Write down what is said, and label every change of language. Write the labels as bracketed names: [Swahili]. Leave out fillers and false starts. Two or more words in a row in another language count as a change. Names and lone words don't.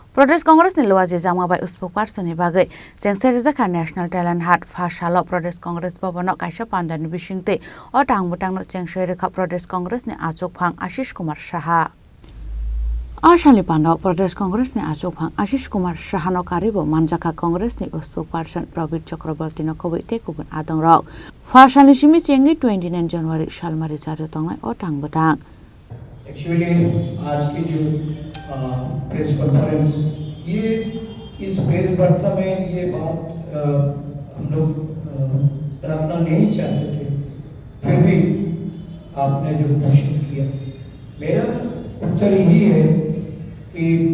[Kok Borok] प्रदेश कांग्रेस नि लवाजे जामाबाय उस्पुक पार्सनि बागै जेंसेरि जाखा नेशनल टैलेंट हाट फासालो प्रदेश कांग्रेस भवन काइसा पांडानि बिसिंते अ टांगबुटांनो चेंसोय रेखा प्रदेश कांग्रेस नि आचोकफां आशीष कुमार साहा आशाली पांडाव प्रदेश कांग्रेस नि आचोकफां आशीष कुमार साहानो कारिबो मानजाखा कांग्रेस नि उस्पुक पार्सन प्रवीण चक्रवर्ती नो खबै तेकुबन आदंरक फासानि सिमि चेंगि 29 जनवरी सालमारि जारो तंनाय अ टांगबुटां [Hindi] एक्चुअली आज की जो [English] press conference [Hindi] ये इस प्रेस वार्ता में ये बात हम लोग रखना नहीं चाहते थे, फिर भी आपने जो क्वेश्चन किया मेरा उत्तर यही है कि